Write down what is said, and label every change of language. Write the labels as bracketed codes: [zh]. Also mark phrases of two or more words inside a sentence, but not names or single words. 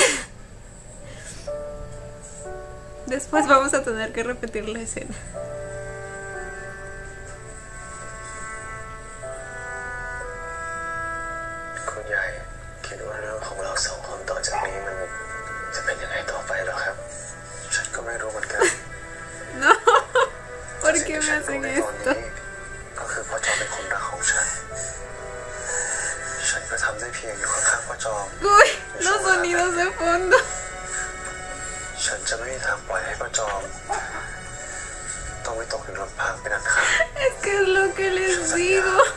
[es] Después vamos a tener que repetir la escena. [th] คุณยายคิดว่าเรื่องของเราสองคนต่อจากนี้มันจะเป็นยังไงต่อไปหรอครับฉันก็ไม่รู้เหมือนกัน [es] No, ¿por qué me hacen esto? [th] ก็คือพ่อจอมเป็นคนรักของฉันฉันก็ทำได้เพียงอยู่ข้างๆพ่อจอม [es] Uy, los sonidos de fondo. [th] ฉันจะไม่มีทางปล่อยให้พ่อจอมต้องไม่ตกอยู่ลำพังเป็นอันขาด [es] Es que es lo que les digo.